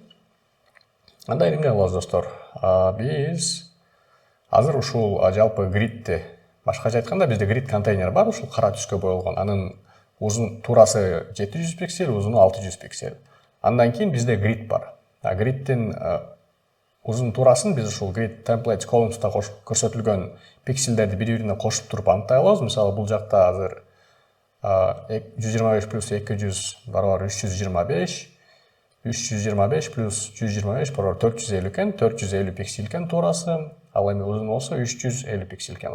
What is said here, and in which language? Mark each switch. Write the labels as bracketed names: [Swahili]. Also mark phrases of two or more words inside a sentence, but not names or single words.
[Kyrgyz] Андай эмне кылабыз достор? Биз азыр ушул жалпы гридти, башкача айтканда бизде грид контейнер бар, ушул кара түскө боелгон. Анын узун турасы 700 пиксель, узуну 600 пиксель. Андан кийин бизде грид бар. Гридтин узун турасын биз ушул [English] grid templates columns'та [Kyrgyz] көрсөтүлгөн пикселдерди бири-бирине кошуп туруп аныктай алабыз. Мисалы бул жакта азыр 125 плюс 200 барабар 325, 325 плюс 125 барабар 450 экен, 450 пиксель экен турасы, ал эми узун болсо 350 пиксель экен.